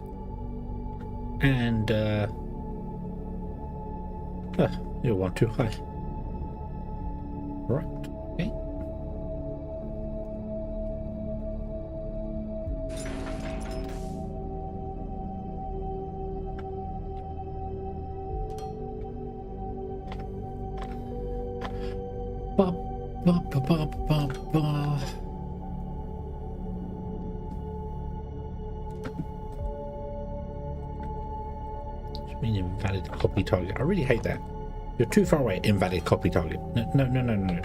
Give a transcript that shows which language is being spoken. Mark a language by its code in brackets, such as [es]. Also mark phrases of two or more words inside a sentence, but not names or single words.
[en] And you're one too high. Right. Okay. Ba ba ba ba ba ba. Invalid copy target. I really hate that. You're too far away. Invalid copy target. No.